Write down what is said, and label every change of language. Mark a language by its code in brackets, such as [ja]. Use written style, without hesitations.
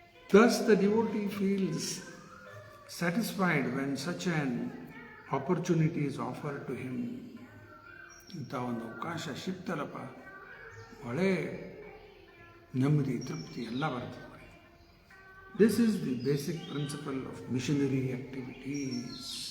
[en] Thus the devotee feels satisfied when such an opportunity is offered to him. [kn] ಇಂಥ ಒಂದು ಅವಕಾಶ ಸಿಗ್ತಲ್ಲಪ್ಪ, ಒಳ್ಳೆ ನೆಮ್ಮದಿ, ತೃಪ್ತಿ ಎಲ್ಲ ಬರ್ತದೆ. [en] This is the basic principle of missionary activities.